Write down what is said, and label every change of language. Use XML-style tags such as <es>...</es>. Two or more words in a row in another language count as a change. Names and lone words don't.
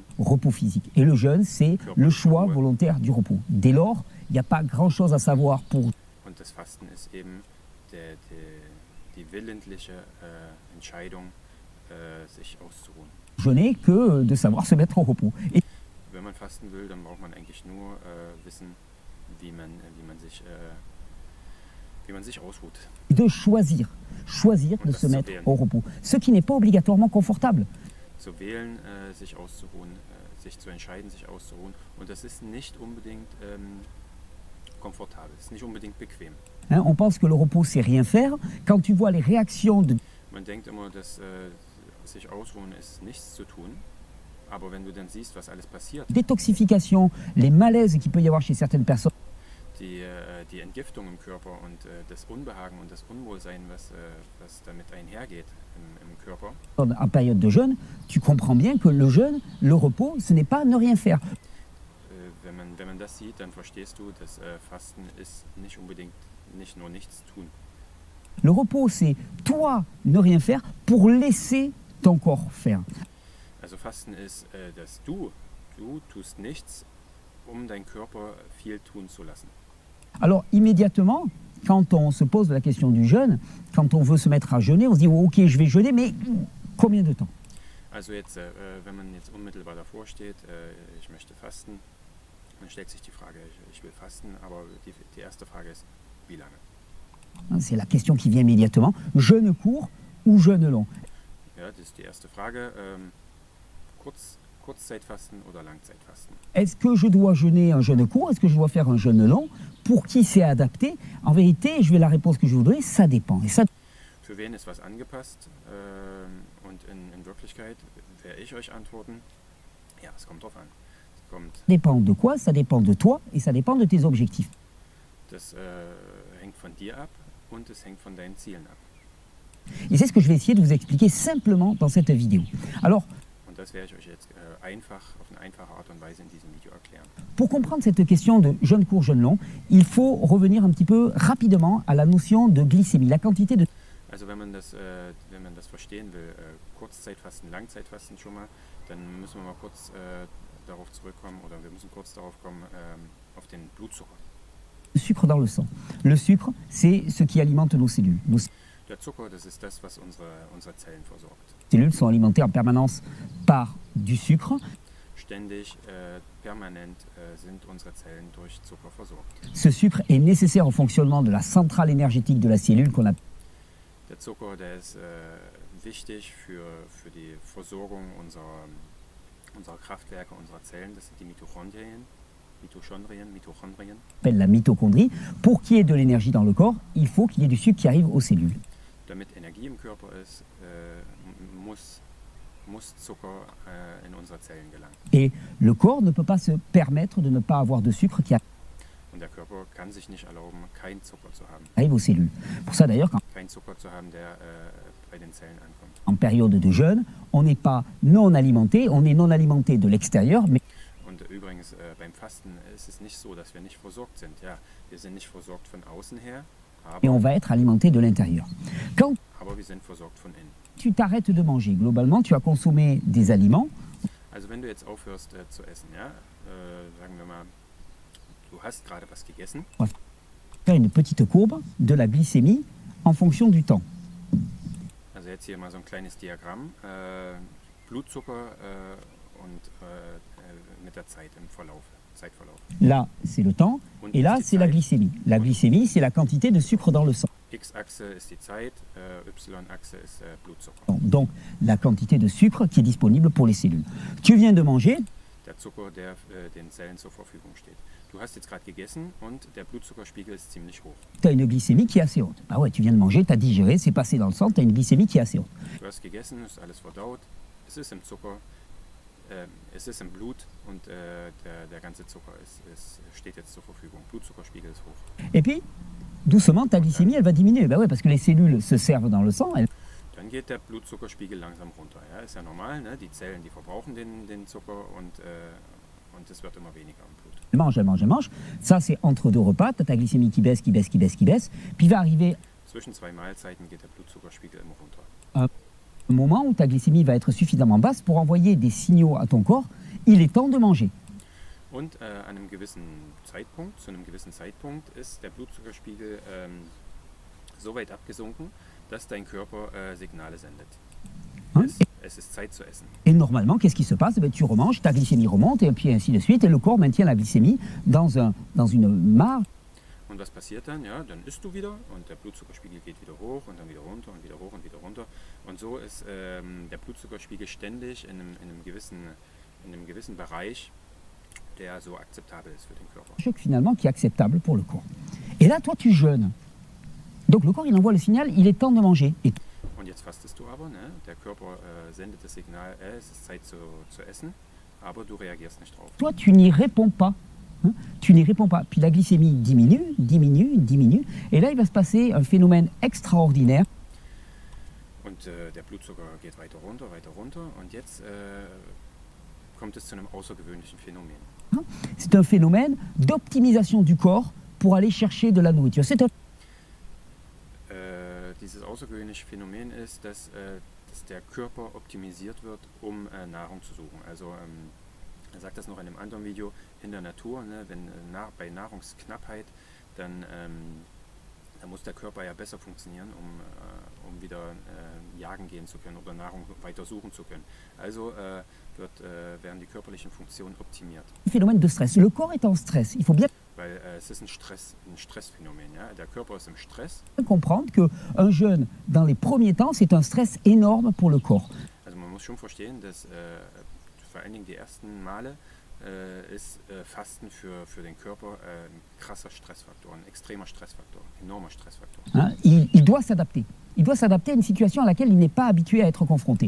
<fr>repos physique. Et le jeûne, c'est le choix volontaire du repos. Dès lors, il n'y a pas grand-chose à savoir pour</fr> <de>Und das Fasten ist eben die willentliche Entscheidung, sich auszuruhen.</de> <fr>jeûner que de savoir se mettre en repos. Et</fr> <de>Wenn man fasten will, dann braucht man eigentlich nur wissen, wie man sich ausruht.</de> <fr>de choisir de se mettre au repos. Ce qui n'est pas obligatoirement confortable.</fr> <de>Zu wählen, sich auszuruhen, sich zu entscheiden, sich auszuruhen. Und das ist nicht unbedingt komfortabel, ist nicht unbedingt bequem.</de> <fr>Hein, on pense que le repos, c'est rien faire. Quand tu vois les réactions de</fr> <de>Man denkt immer, dass sich ausruhen ist, nichts zu tun. Aber wenn du dann siehst, was alles passiert,</de> <fr>détoxification, les malaises qu'il peut y avoir chez certaines personnes,</fr> <de>die Entgiftung im Körper und das Unbehagen und das Unwohlsein, was damit einhergeht im Körper,</de> <fr>en période de jeûne, tu comprends bien que le jeûne, le repos, ce n'est pas ne rien faire.</fr> <de>wenn man das sieht, dann verstehst du, dass Fasten ist nicht unbedingt nicht nur nichts tun.</de> <fr>Le repos, c'est toi ne rien faire pour laisser ton corps faire.</fr> <de>Also Fasten ist, dass du tust nichts, um deinen Körper viel tun zu lassen.</de> <fr>Alors immédiatement, quand on se pose la question du jeûne, quand on veut se mettre à jeûner, on se dit oh, ok, je vais jeûner, mais combien de temps?</fr> <de>Also jetzt, wenn man jetzt unmittelbar davor steht, ich möchte fasten, dann stellt sich die Frage, ich will fasten, aber die erste Frage ist, wie lange?</de> <fr>C'est la question qui vient immédiatement. Jeûne court ou jeûne long?</fr> <de>Ja, das ist die erste Frage. Kurzzeitfasten oder Langzeitfasten?</de> <fr>Est-ce que je dois jeûner un jeûne court? Est-ce que je dois faire un jeûne long? Pour qui c'est adapté? En vérité, je vais la réponse que je voudrais, ça dépend. Et ça</fr> <de>Für wen ist was angepasst? Und in Wirklichkeit werde ich euch antworten, ja, es kommt drauf an. Es kommt,</de> <fr>dépend de quoi? Ça dépend de toi et ça dépend de tes objectifs.</fr> <de>das hängt von dir ab und es hängt von deinen Zielen ab.</de> <fr>Et c'est ce que je vais essayer de vous expliquer simplement dans cette vidéo. Alors,</fr> <de>Und das werde ich euch jetzt auf eine einfache Art und Weise in diesem Video erklären.</de> <fr>pour comprendre cette question de jeûne court, jeûne long, il faut revenir un petit peu rapidement à la notion de glycémie, la quantité de</fr> <de>Also wenn man das verstehen will, Kurzzeitfasten, Langzeitfasten schon mal, dann müssen wir mal kurz darauf zurückkommen, oder wir müssen kurz darauf kommen, auf den Blutzucker.</de> <fr>sucre dans le sang. Le sucre, c'est ce qui alimente nos cellules.</fr> <de>Der Zucker, das ist das, was unsere Zellen versorgt.</de> <fr>Les cellules sont alimentées en permanence par du sucre.</fr> <de>Ständig, permanent sind unsere Zellen durch Zucker versorgt.</de> <fr>Ce sucre est nécessaire au fonctionnement de la centrale énergétique de la cellule qu'on appelle</fr> <de>Der Zucker, der ist wichtig für die Versorgung unserer Kraftwerke, unserer Zellen. Das sind die Mitochondrien.</de> <fr>la mitochondrie. Pour qu'il y ait de l'énergie dans le corps, il faut qu'il y ait du sucre qui arrive aux cellules.</fr> <de>Damit Energie im Körper ist, muss Zucker in unsere Zellen gelangen.</de> <fr>Et le corps ne peut pas se permettre de ne pas avoir de sucre qui</fr> <de>Und der Körper kann sich nicht erlauben, keinen Zucker zu haben.</de> <fr>arrive aux cellules. Pour ça d'ailleurs,</fr> <de>Keinen Zucker zu haben, der bei den Zellen ankommt.</de> <fr>en période de jeûne, on n'est pas non alimenté, on est non alimenté de l'extérieur, mais</fr> <de>Und übrigens, beim Fasten ist es nicht so, dass wir nicht versorgt sind. Ja, wir sind nicht versorgt von außen her,</de> <fr>et on va être alimenté de l'intérieur. Quand</fr> <de>aber wir sind versorgt von innen.</de> <fr>tu t'arrêtes de manger, globalement, tu as consommé des aliments,</fr> <de>Also wenn du jetzt aufhörst zu essen, ja, sagen wir mal, du hast gerade was gegessen,</de> <fr>faire une petite courbe de la glycémie en fonction du temps.</fr> <de>also jetzt hier mal so ein kleines Diagramm, Blutzucker und mit der Zeit im Zeitverlauf.</de> <fr>Là, c'est le temps,</fr> <de>Und</de> <fr>et là,</fr> <de>die</de> <fr>c'est la</fr> <de>Zeit.</de> <fr>glycémie. La glycémie, c'est la quantité de sucre dans le sang.</fr> <de>X-Achse ist die Zeit, Y-Achse ist Blutzucker.</de> <fr>Donc, la quantité de sucre qui est disponible pour les cellules. Tu viens de manger,</fr> <de>Der Zucker, der den Zellen zur Verfügung steht. Du hast jetzt gerade gegessen und der Blutzuckerspiegel ist ziemlich hoch.</de> <fr>tu as une glycémie qui est assez haute. Bah ouais, tu viens de manger, tu as digéré, c'est passé dans le sang, tu as une glycémie qui est assez haute.</fr> <de>Du hast gegessen, ist alles verdaut, es ist im Zucker, es ist im Blut und der ganze Zucker steht jetzt zur Verfügung. Blutzuckerspiegel ist hoch.</de> <fr>Et puis, doucement, ta glycémie, elle va diminuer. Bah ouais, parce que les cellules se servent dans le sang,</fr> <de>Dann geht der Blutzuckerspiegel langsam runter. Ja, ist ja normal, ne? Die Zellen, die verbrauchen den Zucker und es wird immer weniger im Blut.</de> <fr>elle mange. Ça, c'est entre deux repas, tu as ta glycémie qui baisse. Puis va arriver</fr> <de>Zwischen zwei Mahlzeiten geht der Blutzuckerspiegel immer runter.</de> <fr>un moment où ta glycémie va être suffisamment basse pour envoyer des signaux à ton corps, il est temps de manger.</fr> <de>Und zu einem gewissen Zeitpunkt ist der Blutzuckerspiegel so weit abgesunken, dass dein Körper Signale sendet.</de> <fr>Hein?</fr> <de>Es ist Zeit zu essen.</de> <fr>Et normalement, qu'est-ce qui se passe? Tu remanges, ta glycémie remonte, et puis ainsi de suite, et le corps maintient la glycémie dans une marge.</fr> <de>Und was passiert dann? Ja, dann isst du wieder und der Blutzuckerspiegel geht wieder hoch und dann wieder runter und wieder hoch und wieder runter. Und so ist der Blutzuckerspiegel ständig in einem gewissen Bereich, der so akzeptabel ist für den Körper.</de> <fr>Finalement, qui est acceptable pour le corps. Et là, toi, tu jeûnes. Donc le corps, il envoie le signal, il est temps de manger. Et</fr> <de>Und jetzt fastest du aber, ne? Der Körper sendet das Signal, es ist Zeit zu essen, aber du reagierst nicht drauf.</de> <fr>toi, tu n'y réponds pas. Hein, tu n'y réponds pas. Puis la glycémie diminue. Et là, il va se passer un phénomène extraordinaire.</fr> <de>Und der Blutzucker geht weiter runter. Und jetzt kommt es zu einem außergewöhnlichen Phänomen.</de> <fr>C'est un phénomène d'optimisation du corps pour aller chercher de la nourriture. C'est un</fr> <de>Dieses außergewöhnliche Phänomen ist, dass der Körper optimisiert wird, um Nahrung zu suchen. Also er sagt das noch in einem anderen Video, in der Natur, ne, wenn bei Nahrungsknappheit, dann muss der Körper ja besser funktionieren, um wieder jagen gehen zu können oder Nahrung weiter suchen zu können. Also werden die körperlichen Funktionen optimiert.</de> <fr>phénomène de stress. Le corps est en stress. Il faut bien</fr> <de>Weil es ist ein Stressphänomen. Ja? Der Körper ist im Stress.</de> <fr>comprendre qu'un jeûne, dans les premiers temps, c'est un stress énorme pour le corps.</fr> <de>Also man muss schon verstehen, dass vor allen Dingen die ersten Male ist Fasten für den Körper ein krasser Stressfaktor, ein extremer Stressfaktor, ein enormer Stressfaktor.</de> <fr>Hein, il doit s'adapter. Il doit s'adapter à une situation à laquelle il n'est pas habitué à être confronté.</fr>